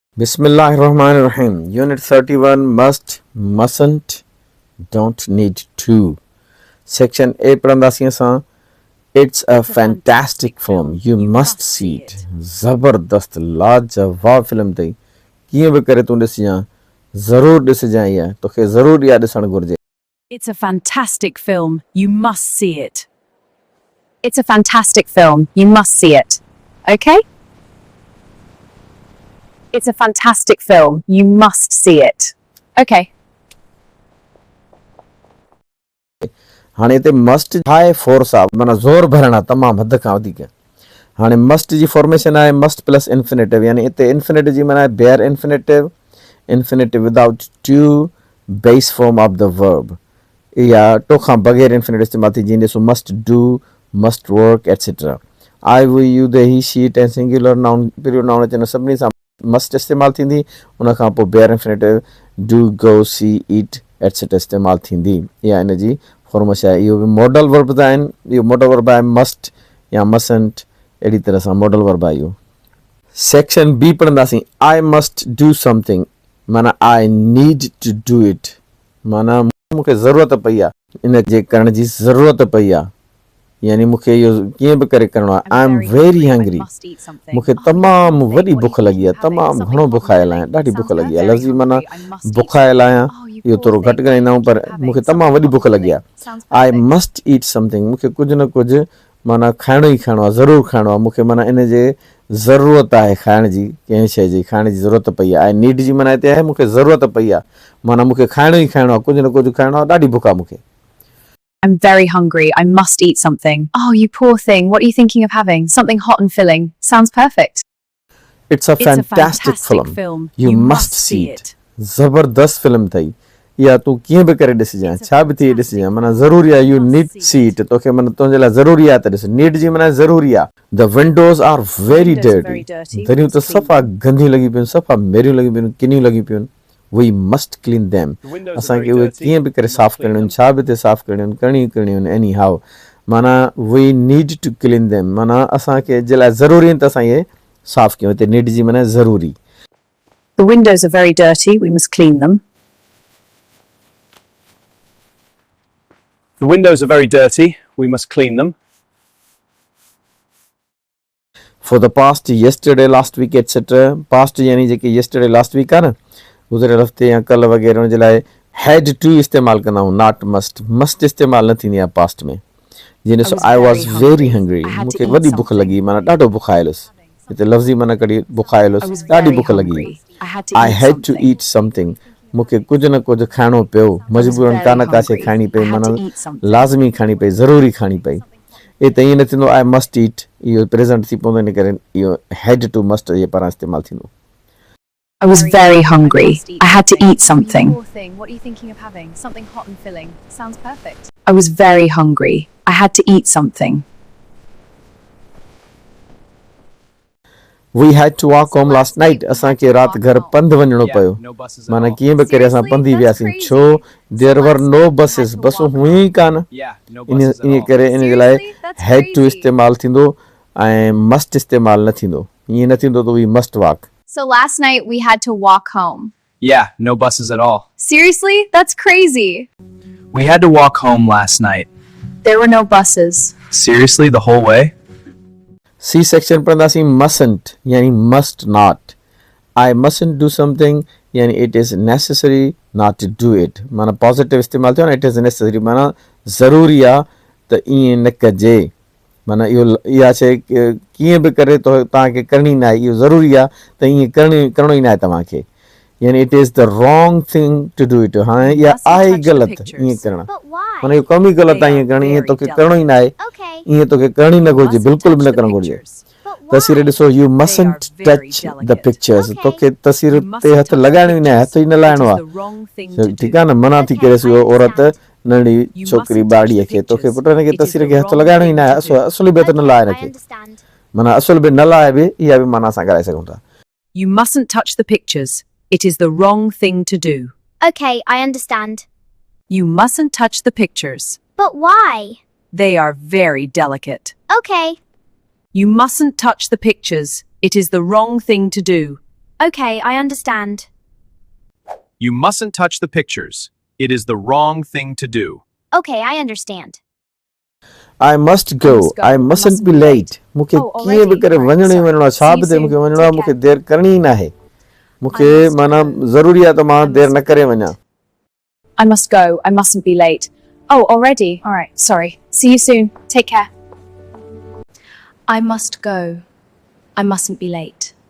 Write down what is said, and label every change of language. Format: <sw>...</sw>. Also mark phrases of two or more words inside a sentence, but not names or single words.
<ar>بسم الله الرحمن الرحيم.</ar> <en>Unit 31 must, mustn't, don't need to.</en> <sd>Section A पढ़ंदासीं असां.</sd> <en>It's a fantastic film. You must see it.</en> <sd>ज़बरदस्त लाजवाब फिल्म अथई. कीअं बि करे तूं ॾिसजां. ज़रूर ॾिसजां इहा. तोखे ज़रूर इहा ॾिसण घुर्जे.</sd> <en>It's a fantastic film. You must see it. It's a fantastic film. You must see it. Okay? It's a fantastic film. You must see it. Okay.</en> <sd>हाणे हिते मस्ट आहे फोर्स आहे माना ज़ोर भरण आहे तमामु हद खां वधीक. हाणे मस्ट जी फॉर्मेशन आहे</sd> <en>must plus infinitive</en> <sd>यानी हिते इन्फिनेटिव जी माना आहे</sd> <en>bare infinitive infinitive without to base form of the verb</en> <sd>या टो खां बग़ैर इन्फिनेटिव इस्तेमालु थी जीअं ॾिसो</sd> <en>must do must work etcetera. I we you they he she it</en> <sd>ऐं</sd> <en>singular noun period noun</en> <sd>अचनि सभिनी सां मस्ट इस्तेमालु थींदी. उन खां पोइ</sd> <en>bare infinitive do go see eat etcetera</en> <sd>इस्तेमालु थींदी. इहा इन जी फॉर्मेशन आहे. इहो बि</sd> <en>modal verb</en> <sd>त आहिनि. इहो</sd> <en>modal verb</en> <sd>आहे मस्ट या मसंट अहिड़ी तरह सां</sd> <en>modal verb</en> <sd>आहे इहो.</sd> <en>section B</en> <sd>पढ़ंदासीं.</sd> <en>I must do something</en> <sd>माना</sd> <en>I need to do it</en> <sd>माना मूंखे ज़रूरत पई आहे इन जे करण जी ज़रूरत पई आहे यानी मूंखे इहो कीअं बि करे करिणो आहे.</sd> <en>I am very hungry</en> <sd>मूंखे तमामु वॾी बुख लॻी आहे तमामु घणो बुखायल आहियां ॾाढी बुख लॻी आहे. लफ़्ज़ी माना बुखायल आहियां इहो थोरो घटि ॻाल्हाईंदा आहियूं पर मूंखे तमामु वॾी बुख लॻी आहे.</sd> <en>I must eat something</en> <sd>मूंखे कुझु न कुझु माना खाइणो ई खाइणो आहे ज़रूरु खाइणो आहे. मूंखे माना इन जे ज़रूरत आहे खाइण जी कंहिं शइ जी खाइण जी ज़रूरत पई आहे.</sd> <en>I need</en> <sd>जी माना हिते आहे मूंखे ज़रूरत पई आहे माना मूंखे खाइणो ई खाइणो आहे कुझु न कुझु खाइणो आहे ॾाढी बुख आहे मूंखे.</sd> <en>I'm very hungry. I must eat something. Oh, you poor thing. What are you thinking of having? Something hot and filling. Sounds perfect. It's a fantastic film. You must see it.</en> <sd>ज़बरदस्त फिल्म अथई. इहा तूं कीअं बि करे ॾिसजांइ छा बि थी ॾिसजांइ माना ज़रूरी आहे.</sd> <en>you need see it</en> <sd>तोखे माना तुंहिंजे लाइ ज़रूरी आहे त ॾिस. नीड जी माना ज़रूरी आहे.</sd> <en>the windows are very dirty</en> <sd>दरियूं त सफ़ा गंदियूं लॻी पियूं सफ़ा मेरियूं लॻी पियूं किनियूं लॻी पियूं.</sd> <en>We must clean them.</en> <sd>असांखे उहे कीअं बि करे साफ़ करणियूं आहिनि छा बि हिते साफ़ करणियूं आहिनि करणियूं आहिनि</sd> <en>any how</en> <sd>माना</sd> <en>we need to clean them</en> <sd>माना असांखे जे लाइ ज़रूरी आहिनि त असां इहे साफ़ कयूं. हिते नीड जी माना ज़रूरी.</sd> <en>The windows are very dirty. We must clean them. The windows are very dirty. We must clean them. For the past yesterday last week etc.</en> <sd>past यानी जेके</sd> <en>yesterday last week</en> <sd>आहे न गुज़िरियल हफ़्ते या कल्ह वग़ैरह जे लाइ</sd> <en>had to</en> <sd>इस्तेमालु कंदा आहियूं</sd> <en>not must</en> <sd>इस्तेमालु न थींदी आहे पास्ट में. जीअं ॾिसो</sd> <en>I was very hungry</en> <sd>मूंखे वॾी बुख लॻी माना ॾाढो बुखायल हुयुसि. हिते लफ़्ज़ी माना कॾहिं बुखायल हुयुसि ॾाढी बुख लॻी.</sd> <en>I had to eat something</en> <sd>मूंखे कुझु न कुझु खाइणो पियो मजबूरन कान का शइ खाइणी पई माना लाज़मी खाइणी पई ज़रूरी खाइणी पई. हिते ईअं न थींदो</sd> <en>I must eat</en> <sd>इहो प्रेज़ेंट थी पवंदो इन करे इहो</sd> <en>had to must</en> <sd>जे पारां इस्तेमालु थींदो.</sd> <en>I was very hungry. I had to eat something. What are you thinking of having? Something hot and filling. Sounds perfect. I was very hungry. I had to eat something. We had to walk home last night.</en> <sd>असांखे राति घर पंधु वञिणो पियो माना कीअं बि करे असां पंधु ई वियासीं छो</sd> <en>there were no buses</en> <sd>बसूं हुयूं ई कान इन करे इन जे लाइ</sd> <en>had to</en> <sd>इस्तेमालु थींदो ऐं must इस्तेमालु न थींदो. ईअं न थींदो त</sd> <en>we must walk. So last night we had to walk home. Yeah, no buses at all. Seriously? That's crazy. We had to walk home last night. There were no buses. Seriously, the whole way? C section</en> <sd>पढ़ंदासीं mustn't यानी</sd> <en>must not. I mustn't do something</en> <sd>यानी</sd> <en>it is necessary not to do it</en> <sd>माना पॉजिटिव इस्तेमालु थियो न</sd> <en>it is necessary</en> <sd>माना ज़रूरी आहे त ईअं न कजे माना इहो इहा शइ कीअं बि करे तव्हांखे करणी न आहे इहो ज़रूरी आहे त ईअं करिणो ई न आहे तव्हांखे यानी</sd> <en>it is the wrong thing to do it.</en> <sd>हाणे इहा आहे ई ग़लति ईअं करणु माना इहो कमु ई ग़लति आहे ईअं करणु ईअं तोखे करिणो ई न आहे ईअं तोखे करणी न घुरिजे बिल्कुलु बि न करणु घुरिजे. तस्वीर ॾिसो</sd> <en>you mustn't touch the pictures</en> <sd>तोखे तस्वीर ते हथु लॻाइणो ई न आहे हथु ई न लाहिणो आहे ठीकु आहे न मना थी करे उहो औरत नंढी छोकिरी ॿाड़ीअ खे तोखे पुट हिनखे तस्वीर खे हथु लॻाइणो ई न आहे असुल बि हथु न लाहे हिनखे माना असुल बि न लाहे बि इहा बि माना असां ॻाल्हाए सघूं था.</sd> <en>You mustn't touch the pictures. It is the wrong thing to do. Okay, I understand. You mustn't touch the pictures. But why? They are very delicate. Okay. You mustn't touch the pictures. It is the wrong thing to do. Okay, I understand. You mustn't touch the pictures. It is the wrong thing to do. Okay, I understand. I must go. I mustn't be late.</en> <sd>मूंखे कीअं बि करे वञणो ई वञणो आहे, छा बि थिए मूंखे वञणो आहे, मूंखे देरि करणी ई न आहे, मूंखे माना ज़रूरी आहे त मां देरि न करे वञा.</sd> <en>I must go. I mustn't be late. Oh, already? All right, sorry. See you soon. Take care. I must go. I mustn't be late.</en>